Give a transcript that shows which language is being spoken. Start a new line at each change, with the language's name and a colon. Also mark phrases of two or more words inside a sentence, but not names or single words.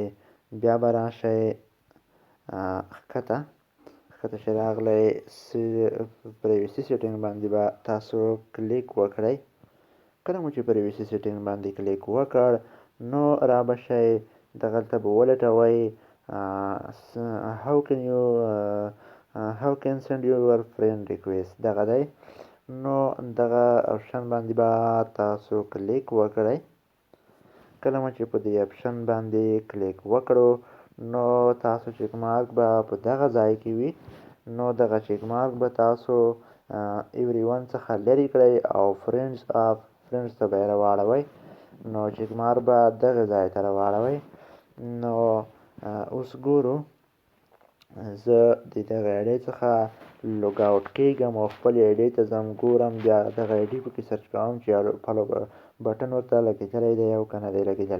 Pashto: بیا به راشئ ښکته چې راغلی
English: privacy setting
Pashto: باندې به تاسو کلیک وکړئ. کله مو چې
English: privacy setting
Pashto: باندې کلیک وکړ نو را به شئ دغلته به ولټوئ
English: how can send your friend request،
Pashto: دغه دی. نو دغه آپشن باندې به تاسو کلیک وکړئ. کله مو چې په دې آپشن باندې کلیک وکړو نو تاسو
English: check mark
Pashto: به په دغه ځای کې وي. نو دغه
English: check mark
Pashto: به تاسو
English: every one
Pashto: څخه لرې کړئ او فرینډز ته به یې راواړوئ. نو
English: check mark
Pashto: به دغه ځای ته راواړوئ. نو اوس ګورو زه د دغه آی ډي څخه
English: log out
Pashto: کېږم او خپلې آی ډي ته ځم، ګورم بیا دغه آی ډي پکې سرچ کوم چې
English: follow button
Pashto: ورته لګېدلی دی او که نه دی لګېدلی.